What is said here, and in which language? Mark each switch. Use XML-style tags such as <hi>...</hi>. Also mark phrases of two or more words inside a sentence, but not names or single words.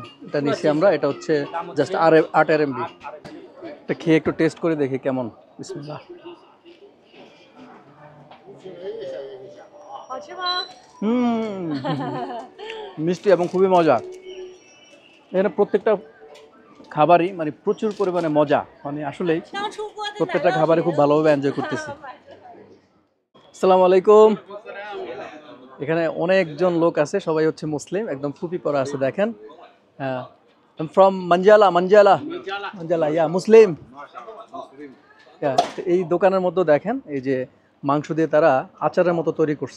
<bn>এটা নিচ্ছি আমরা, এটা হচ্ছে জাস্ট 8 RMB। এটা খেয়ে একটু টেস্ট করে দেখি কেমন। বিসমিল্লাহ।</bn> <zh>好吃吗？</zh> <bn>মিষ্টি এবং খুবই মজা। এখানে প্রত্যেকটা খাবারই মানে প্রচুর পরিমাণে মজা, মানে আসলেই</bn> <zh>刚出锅的</zh> <bn>প্রত্যেকটা খাবারে খুব ভালোভাবে এনজয় করতেছি।</bn> <ar>السلام عليكم.</ar> <bn>এখানে অনেকজন লোক আছে, সবাই হচ্ছে মুসলিম, একদম টুপি পরা আছে দেখেন। হ্যাঁ, ফ্রম মাঞ্জালা ইয়া মুসলিম। এই দোকানের মধ্যে দেখেন এই যে মাংস দিয়ে তারা আচারের মতো তৈরি করছে।</bn>